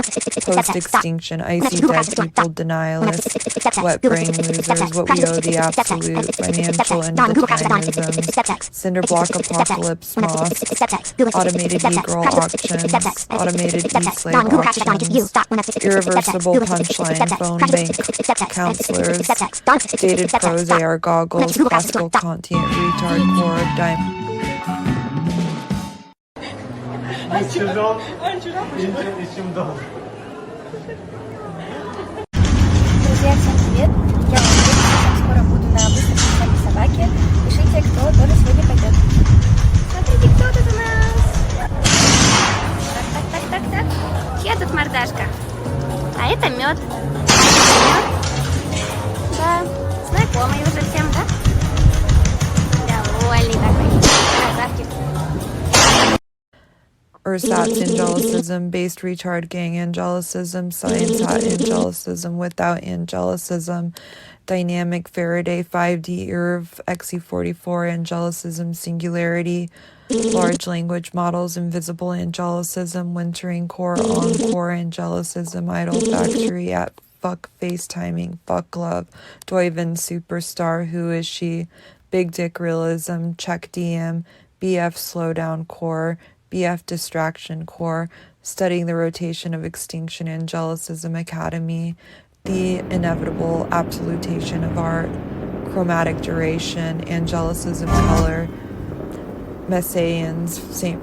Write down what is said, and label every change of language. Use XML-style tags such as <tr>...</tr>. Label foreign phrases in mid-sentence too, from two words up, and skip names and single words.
<en>Post-extinction, icy dead people, denialists, wet brain losers, what we owe the absolute, financial and determinism, cinder block apocalypse, mosques, automated e-girl auctions, automated e-slave auctions, irreversible punchline, phone bank, counselors, dated pros, AR goggles, classical content, retard core, dime.</en> <ru>Друзья, всем привет! Я Валерия, скоро буду на выставке «Собаки собаки». Пишите, кто тоже сегодня пойдет. Смотрите, кто тут у нас! Так. Чья тут мордашка? А это мед. Да, знакомый уже всем, да? Довольный такой. Красавчик.</ru> <en>Ersatz angelicism, based retard gang angelicism, science hat angelicism without angelicism, dynamic Faraday 5D IRV XE44 angelicism singularity, large language models invisible angelicism, wintering core encore angelicism, idol factory at fuck FaceTiming, fuck love, Doiven superstar, who is she, big dick realism, check DM, BF slowdown core, BF Distraction Core, Studying the Rotation of Extinction Angelicism Academy, The Inevitable Absolutation of Art, Chromatic Duration, Angelicism Color, Messians, St.</en>